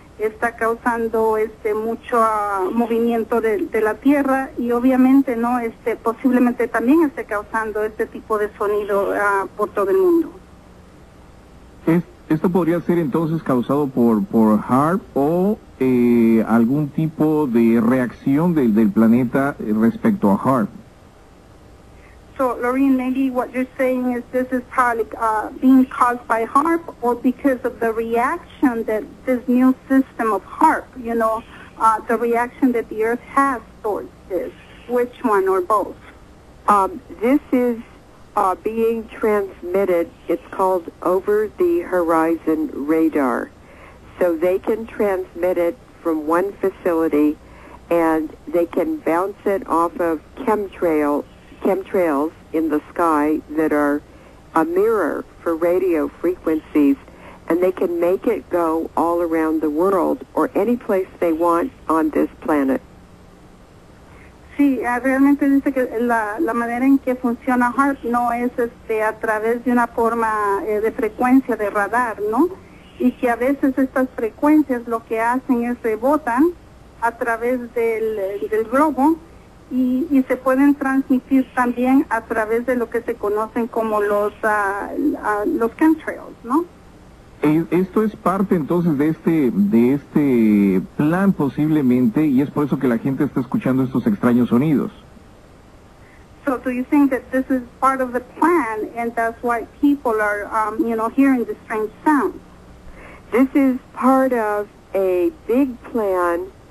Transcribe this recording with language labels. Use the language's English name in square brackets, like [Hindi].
[Spanish] está causando mucho movimiento de la tierra y obviamente no posiblemente también esté causando este tipo de sonido por todo el mundo. ¿Esto podría ser entonces causado por HAARP o algún tipo de reacción del planeta respecto a HAARP? [English] So, Lorene, maybe what you're saying is this is probably being caused by HAARP or because of the reaction that this new system of HAARP, the reaction that the Earth has towards this. Which one or both? This is being transmitted. It's called over-the-horizon radar. So they can transmit it from one facility, and they can bounce it off of chemtrails in the sky that are a mirror for radio frequencies, and they can make it go all around the world or any place they want on this planet. [Spanish] Sí, realmente dice que la manera en que funciona HAARP no es a través de una forma de frecuencia de radar, ¿no? Y que a veces estas frecuencias lo que hacen es rebotan a través del globo y se pueden transmitir también a través de lo que se conocen como los chemtrails, ¿no? Esto es parte entonces de este plan posiblemente, y es por eso que la gente está escuchando estos extraños sonidos. [English] So do you think that this is part of the plan and that's why people are hearing the strange sounds? This is part of a big plan.